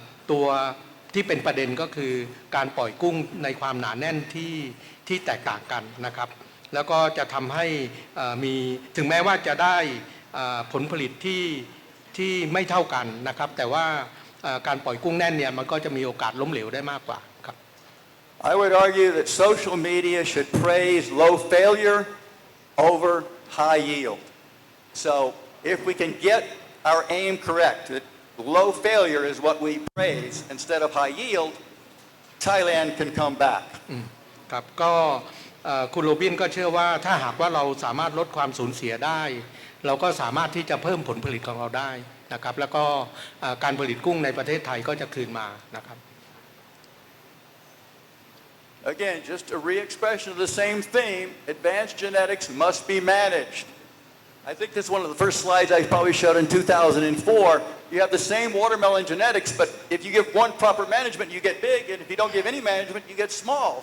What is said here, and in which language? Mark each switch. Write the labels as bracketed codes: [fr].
[th] ตัวที่เป็นประเด็นก็คือการปล่อยกุ้งในความหนาแน่นที่แตกต่างกันนะครับแล้วก็จะทำให้มีถึงแม้ว่าจะได้ผลผลิตที่ไม่เท่ากันนะครับแต่ว่าการปล่อยกุ้งแน่นเนี่ยมันก็จะมีโอกาสล้มเหลวได้มากกว่าครับ [en] I would argue that social media should praise low failure over high yield. So if we can get our aim correct, that low failure is what we praise instead of high yield, Thailand can come back. [th] ครับก็คุณโรบินก็เชื่อว่าถ้าหากว่าเราสามารถลดความสูญเสียได้เราก็สามารถที่จะเพิ่มผลผลิตของเราได้นะครับแล้วก็การผลิตกุ้งในประเทศไทยก็จะคืนมานะครับ [en] Again, just a re-expression of the same theme, advanced genetics must be managed. I think this is one of the first slides I probably showed in 2004. You have the same watermelon genetics, but if you give one proper management, you get big, and if you don't give any management, you get small.